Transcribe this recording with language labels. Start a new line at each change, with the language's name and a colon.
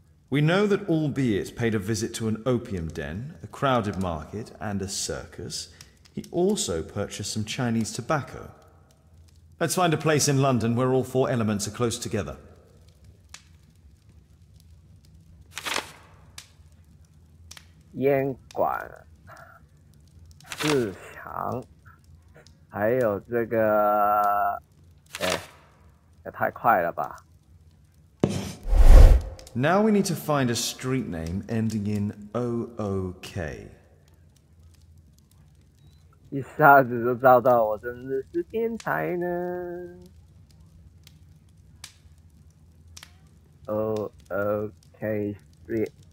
English: We know that Albeit paid a visit to an opium den, a crowded market, and a circus. He also purchased some Chinese tobacco. Let's find a place in London where all four elements are close together.
Chinese: 烟馆、市场，还有这个，也太快了吧！
English: Now we need to find a street name ending in OOK.
Chinese: 一下子就找到，我真的是天才呢！OOK Street.